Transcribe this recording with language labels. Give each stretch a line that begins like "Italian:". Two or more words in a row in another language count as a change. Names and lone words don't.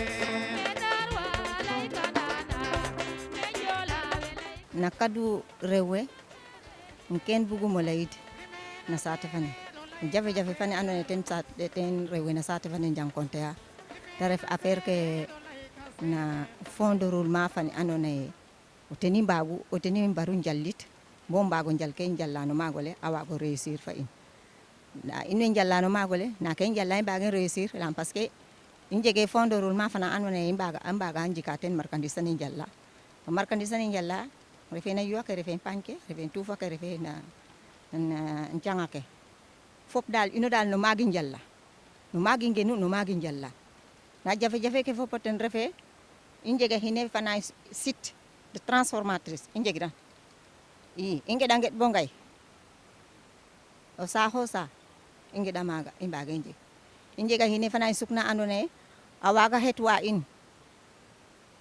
Serer: na kadu rewe ken buguma layit na saate fane jafe-jafe fane andoona yee ten rewe na saate fane jankonte'a ta ref affaire ke na
French: fond de roulement
Serer: fane andoona yee o teni mbaru njallit bo mbaago njal ke njala no maag ole a waago réussir fa in ndaa in way njala no maag ole na ke i njala i mbaage réussir yaam
French: parce que
Serer: i njegee
French: fond de roulement
Serer: fana andoona yee a mbaaga njika teen marchandise ane njala to marchandise ane njala refe na yuwa ke refe pañ ke refe tuufa ke refe na njanga ke fop daal ino daal no maagi njalla no maagi ngenu no maagi njalla na jafe-jafe ke fop ten refe i njega xine fana
French: site de transformatrice
Serer: i njegiran i ngeɗa ngeɗ bo ngay o saaxo sa i ngeɗa maaga i mbaage njeg i njega xine fana sukna andoona yee a waaga xetwa in